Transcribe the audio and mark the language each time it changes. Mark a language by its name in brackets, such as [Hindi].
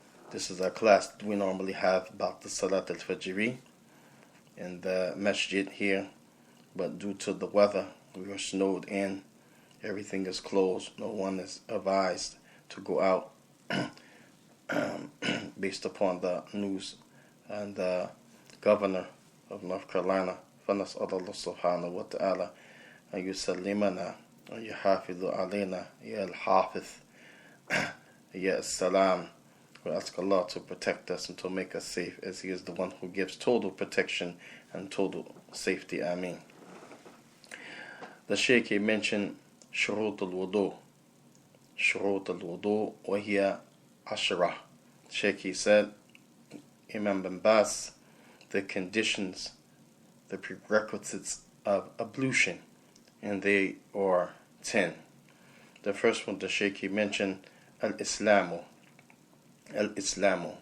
[English] This is our class that we normally have about the Salat al-Fajr in the masjid here, but due to the weather, we are snowed in. Everything is closed. No one is advised to go out based upon the news and the governor of North Carolina. [Arabic] فنسأل الله سبحانه وتعالى أن يسلمنا ويحافظ علينا يا الحافظ يا السلام. [English] We ask Allah to protect us and to make us safe, as He is the one who gives total protection and total safety. Ameen. The Shaykh mentioned [Arabic] شروط الوضوء شروط الوضوء وهي 10. [English] Shaykh said, Imam bin Baz, the conditions, the prerequisites of ablution, and they are 10. The first one the Shaykh mentioned, al-Islamu. Al-Islamu.